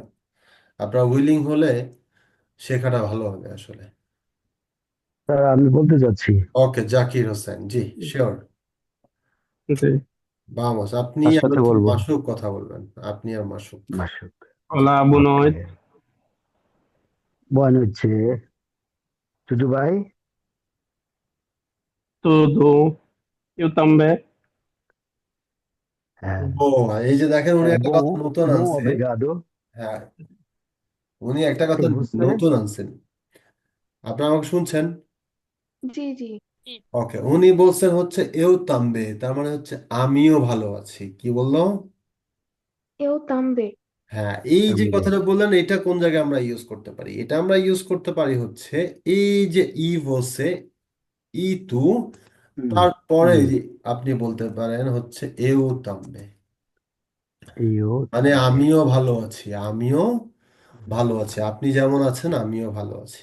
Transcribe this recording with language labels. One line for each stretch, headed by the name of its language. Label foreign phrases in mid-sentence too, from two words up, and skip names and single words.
Bangla: আপনারা উইলিং হলে শেখাটা ভালো হবে আসলে। স্যার আমি বলতে চাচ্ছি। ওকে, জাকির হোসেন, জি শিওর। জি। বামস, আপনি কার আর সাথে হচ্ছে বলবো? মাসুক কথা বলবেন, আপনি আর মাসুক। মাসুক। জি।
Portuguese: Hola, boa
Bangla: ওকে।
Portuguese: noite. Boa noite. Tudo bem? Tudo? Eu também. É,
Bangla: ও, এই যে দেখেন, উনি
Portuguese: é
Bangla: একটা
Portuguese: bom,
Bangla: কথা নতুন
Portuguese: bom,
Bangla: আনছে।
Portuguese: obrigado.
Bangla: হ্যাঁ, উনি একটা
Portuguese: E
Bangla: কথা
Portuguese: você?
Bangla: নতুন আনছেন। আপনারা আমাকে শুনছেন? জি জি। ওকে, উনি বলছেন হচ্ছে
Portuguese: eu também,
Bangla: তার মানে হচ্ছে আমিও ভালো আছি। কি বললো?
Portuguese: Eu também.
Bangla: হ্যাঁ, এই যে
Portuguese: Também.
Bangla: কথাটা বললেন, এটা কোন জায়গায় আমরা ইউজ করতে পারি? এটা আমরা ইউজ করতে পারি হচ্ছে এই যে
Portuguese: e você e tu,
Bangla: তারপরে Hum. যে আপনি বলতে পারেন হচ্ছে
Portuguese: eu também, Eu
Bangla: মানে
Portuguese: também.
Bangla: আমিও ভালো আছি, আমিও ভালো আছি, আপনি যেমন আছেন আমিও ভালো আছি।